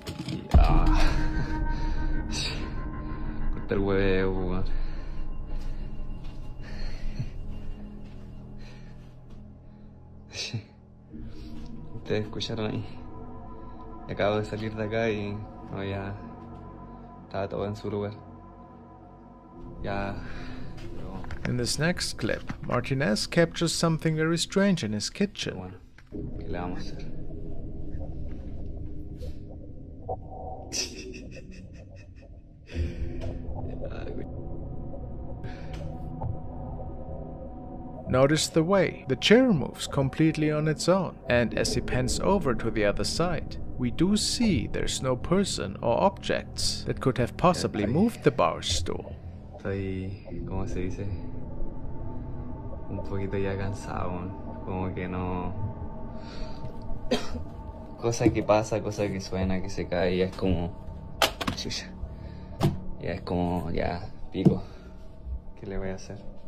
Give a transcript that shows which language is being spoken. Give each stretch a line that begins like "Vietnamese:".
Spanish: Y cortar el huevo, weón. ustedes escucharon ahí. Acabo de salir de acá y no, ya estaba todo en su lugar. Ya.
English: In this next clip, Martinez captures something very strange in his kitchen.
Spanish: Bueno, ¿qué le vamos a hacer?
English: Notice the way the chair moves completely on its own, and as he pans over to the other side, we do see there's no person or objects that could have possibly moved the bar stool.
Spanish: Estoy, ¿cómo se dice? Un poquito ya cansado, como que no... Cosa que pasa, cosa que suena, que se cae, ya es como... Chucha. Ya es como, ya, pico. ¿Qué le voy a hacer?